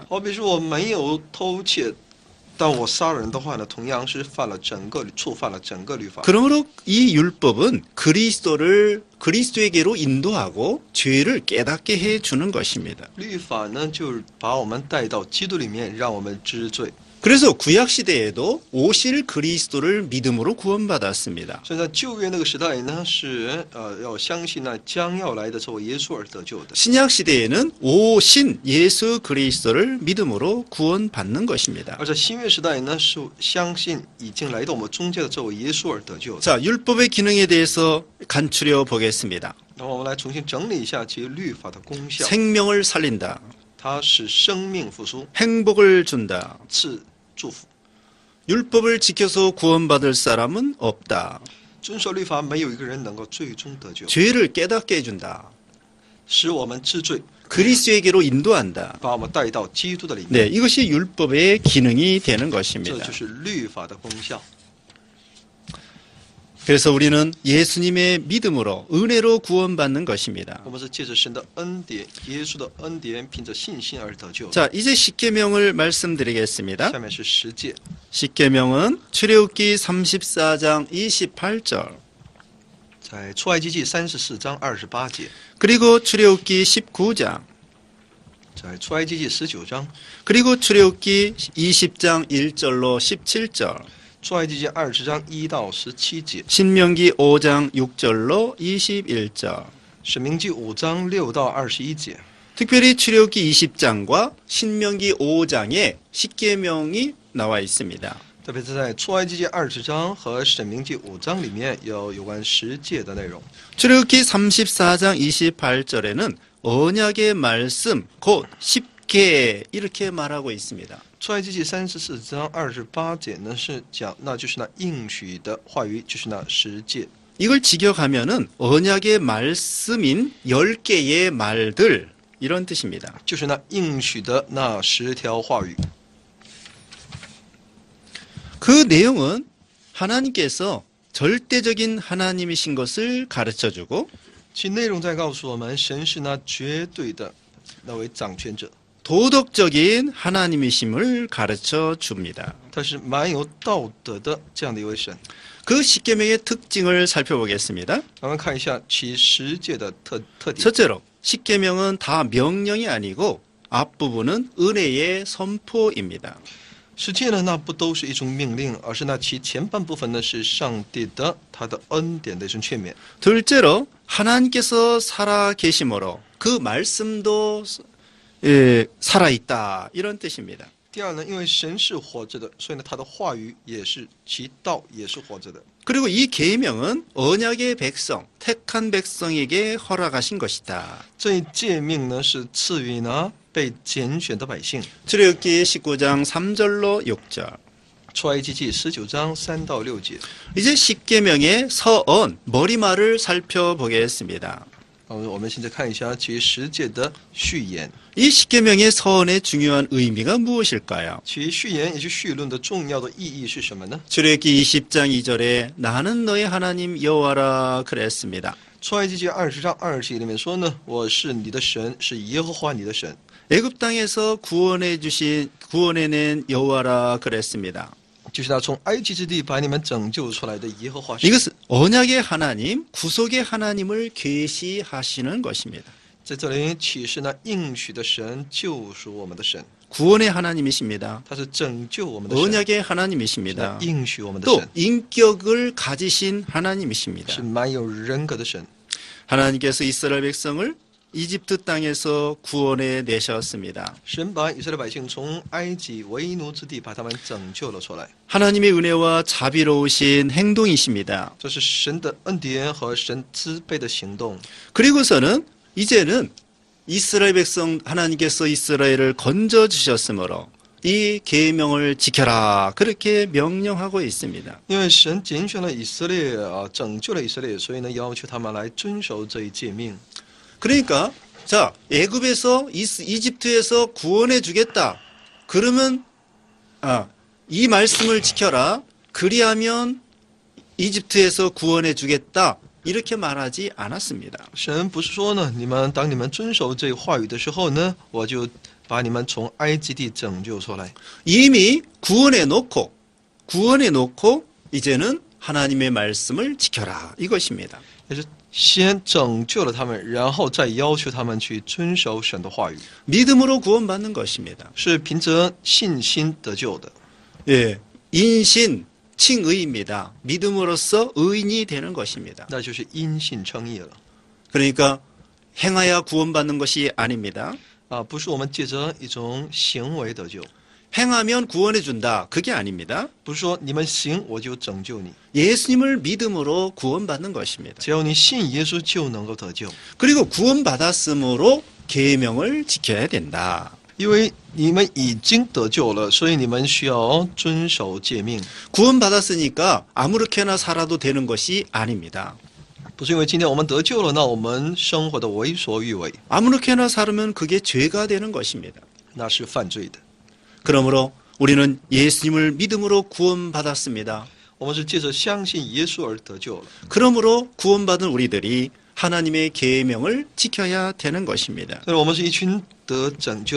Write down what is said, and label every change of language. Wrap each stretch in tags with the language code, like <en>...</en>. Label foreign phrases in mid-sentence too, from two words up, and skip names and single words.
<zh>好比说我没有偷窃，但我杀人的话呢，同样是触犯了整个律法。</zh> <ko>그러므로 이 율법은 그리스도에게로 인도하고 죄를 깨닫게 해 주는 것입니다.</ko> <zh>律法呢，就是把我们带到基督里面，让我们知罪。</zh> <ko>그래서 구약 시대에도 오실 그리스도를 믿음으로 구원받았습니다.</ko> <zh>所以在旧约那个时代呢，是要相信那将要来的这位耶稣而得救的。</zh> <ko>신약 시대에는 오신 예수 그리스도를 믿음으로 구원받는 것입니다.</ko> <zh>而在新约时代呢，是相信已经来到我们中间的这位耶稣而得救的。</zh> <ko>자, 율법의 기능에 대해서 간추려 보겠습니다.</ko> <zh>那么我们来重新整理一下其律法的功效。</zh> <ko>생명을 살린다.</ko> <zh>它使生命复苏，</zh> <ko>행복을 준다.</ko> <zh>赐祝福。</zh> <ko>율법을 지켜서 구원받을 사람은 없다.</ko> <zh>遵守律法，没有一个人能够最终得救，</zh> <ko>죄를 깨닫게 해준다.</ko> <zh>使我们知罪，</zh> <ko>그리스도에게로 인도한다.</ko> <zh>把我们带到基督的里面。</zh> <ko>네, 이것이 율법의 기능이 되는</ko> <zh>这</zh> <ko>것입니다.</ko> <zh>就是律法的功效。</zh> <ko>그래서 우리는 예수님의 믿음으로 은혜로 구원받는 것입니다.</ko> <zh>我们是借着神的恩典，耶稣的恩典，凭着信心而得救。</zh> <ko>자, 이제 십계명을 말씀드리겠습니다.</ko> <zh>下面是十诫，</zh> <ko>십계명은 출애굽기 34장 28절</ko> <zh>在出埃及记34章28节，</zh> <ko>그리고 출애굽기 19장</ko> <zh>在出埃及记19章，</zh> <ko>그리고 출애굽기 20장 1절로 17절,</ko> <zh>出埃及记20章1到17节，</zh> <ko>신명기 5장 6절로 21절.</ko> <zh>申命记5章6到21节。</zh> <ko>특별히 출애굽기 20장과 신명기 5장에 십계명이 나와 있습니다.</ko> <zh>特别是在出埃及记20章和申命记5章里面有关十诫的内容。</zh> <ko>출애굽기 34장 28절에는 언약의 말씀 곧 십계 이렇게 말하고 있습니다.</ko> <zh>出埃及记34章28节呢是讲，那就是那应许的话语，就是那十诫。</zh> <ko>이걸 직역하면은 언약의 말씀인 10개의 말들 이런 뜻입니다.</ko> <zh>就是那应许的那10条话语。</zh> <ko>그 내용은 하나님께서 절대적인 하나님이신 것을 가르쳐주고</ko> <zh>其内容在告诉我们，神是那绝对的那位掌权者，</zh> <ko>도덕적인 하나님이심을 가르쳐 줍니다.</ko> <zh>他是蛮有道德的这样的一位神。</zh> <ko>그 십계명의 특징을 살펴보겠습니다.</ko> <zh>我们看一下其十诫的特点。</zh> <ko>첫째로 십계명은 다 명령이 아니고 앞부분은 은혜의 선포입니다.</ko> <zh>十诫呢，那不都是一种命令，而是那其前半部分呢是上帝的他的恩典的一种劝勉。</zh> <ko>둘째로 하나님께서 살아 계심으로 그 말씀도 살아있다 이런 뜻입니다.</ko> <zh>第二呢，因为神是活着的，所以呢，他的话语也是其道也是活着的。</zh> <ko>그리고 이 계명은 언약의 백성, 택한 백성에게 허락하신 것이다.</ko> <zh>这一诫命呢是赐予呢被拣选的百姓。</zh> <ko>출애굽기 19장 3절로 6절.</ko> <zh>出埃及记19章3到6节。</zh> <ko>이제 십계명의 서언, 머리말을 살펴보겠습니다.</ko> <zh>我们现在看一下其十诫的序言。</zh> <ko>이 십계명의 서언의 중요한 의미가 무엇일까요?</ko> <zh>其序言也是序论的重要的意义是什么呢？</zh> <ko>출애굽기 20장 2절에 나는 너의 하나님 여호와라 그랬습니다.</ko> <zh>出埃及记20章20节里面说呢，我是你的神，是耶和华你的神。</zh> <ko>애굽 땅에서 구원해낸 여호와라 그랬습니다.</ko> <zh>就是他从埃及之地把你们拯救出来的耶和华神。</zh> <ko>이것은 언약의 하나님, 구속의 하나님을 계시하시는 것입니다.</ko> <zh>在这里启示那应许的神，救赎我们的神，</zh> <ko>구원의 하나님이십니다.</ko> <zh>他是拯救我们的神，</zh> <ko>언약의</ko> <zh>是</zh> <ko>하나님이십니다.</ko> <zh>那应许我们的</zh> <ko>또</ko> <zh>神，</zh> <ko>인격을 가지신 하나님이십니다.</ko> <zh>是蛮有人格的神。</zh> <ko>하나님께서 이스라엘 백성을 이집트 땅에서 구원해 내셨습니다.</ko> <zh>神把以色列百姓从埃及为奴之地把他们拯救了出来，</zh> <ko>하나님의 은혜와 자비로우신 행동이십니다.</ko> <zh>这是神的恩典和神慈悲的行动。</zh> <ko>그리고서는 이제는 이스라엘 백성 하나님께서 이스라엘을 건져 주셨으므로 이 계명을 지켜라 그렇게 명령하고 있습니다.</ko> <zh>因为神拣选了以色列拯救了以色列，所以呢要求他们来遵守这一诫命。</zh> <ko>그러니까 자 애굽에서 이집트에서 구원해 주겠다. 그러면 이 말씀을 지켜라. 그리하면 이집트에서 구원해 주겠다. 이렇게 말하지 않았습니다.</ko> <zh>神不是说呢，当你们遵守这话语的时候呢，我就把你们从埃及地拯救出来。</zh> <ko>이미 구원해 놓고 이제는 하나님의 말씀을 지켜라 이것입니다.</ko> <zh>也是先拯救了他们，然后再要求他们去遵守神的话语，</zh> <ko>믿음으로 구원받는 것입니다.</ko> <zh>是凭着信心得救的。</zh> <ko>예, 인신 칭의입니다. 믿음으로써 의인이 되는 것입니다.</ko> <zh>那就是因信称义了</zh> <ko>그러니까 행하여 구원받는 것이 아닙니다.</ko> <zh>不是我们借着一种行为得救，</zh> <ko>행하면 구원해 준다. 그게 아닙니다.</ko> <zh>不是说你们行我就拯救你，</zh> <ko>예수님을 믿음으로 구원받는 것입니다.</ko> <zh>只要你信耶稣就能够得救，</zh> <ko>그리고 구원받았으므로 계명을 지켜야 된다.</ko> <zh>因为你们已经得救了，所以你们需要遵守诫命。</zh> <ko>구원받았으니까 아무렇게나 살아도 되는 것이 아닙니다.</ko> <zh>不是因为今天我们得救了，那我们生活的为所欲为，</zh> <ko>아무렇게나 살으면 그게 죄가 되는 것입니다.</ko> <zh>那是犯罪的。</zh> <ko>그러므로 우리는 예수님을 믿음으로 구원받았습니다.</ko> <zh>我们是借着相信耶稣而得救了，</zh> <ko>그러므로 구원받은 우리들이 하나님의 계명을 지켜야 되는 것입니다.</ko>